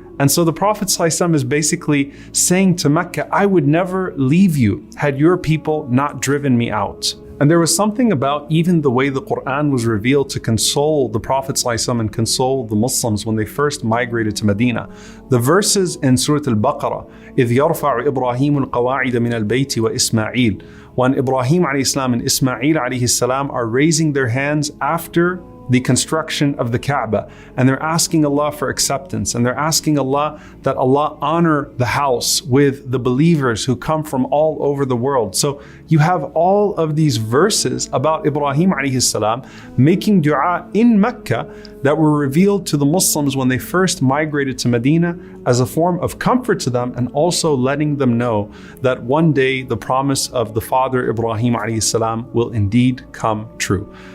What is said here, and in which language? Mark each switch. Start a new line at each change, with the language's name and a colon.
English: And so the Prophet ﷺ is basically saying to Mecca, I would never leave you had your people not driven me out. And there was something about even the way the Quran was revealed to console the Prophet ﷺ and console the Muslims when they first migrated to Medina. The verses in Surah Al-Baqarah,
Arabic: إِذْ يَرْفَعُ إِبْرَاهِيمُ الْقَوَاعِدَ مِنَ الْبَيْتِ وَإِسْمَاعِيلُ.
English: When Ibrahim alayhi and Ismail alayhi are raising their hands after the construction of the Kaaba, and they're asking Allah for acceptance, and they're asking Allah that Allah honor the house with the believers who come from all over the world. So you have all of these verses about Ibrahim alayhi salam making dua in Mecca that were revealed to the Muslims when they first migrated to Medina as a form of comfort to them, and also letting them know that one day the promise of the father Ibrahim alayhi salam will indeed come true.